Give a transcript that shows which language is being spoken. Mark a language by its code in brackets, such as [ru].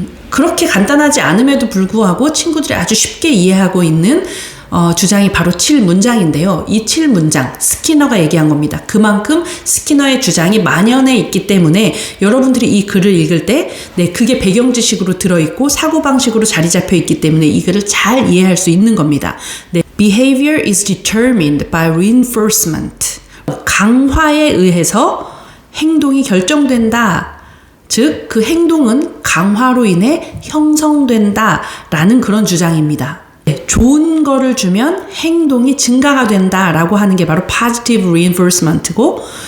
[ko] 그렇게 간단하지 않음에도 불구하고 친구들이 아주 쉽게 이해하고 있는 주장이 바로 7문장인데요. 이 7문장 스키너가 얘기한 겁니다. 그만큼 스키너의 주장이 만연해 있기 때문에 여러분들이 이 글을 읽을 때 그게 배경 지식으로 들어있고 사고방식으로 자리 잡혀 있기 때문에 이 글을 잘 이해할 수 있는 겁니다. [en] Behavior is determined by reinforcement. [ko] 강화에 의해서 행동이 결정된다. 즉, 그 행동은 강화로 인해 형성된다라는 그런 주장입니다. 좋은 거를 주면 행동이 증가가 된다라고 하는 게 바로 [en] positive reinforcement [ko] 고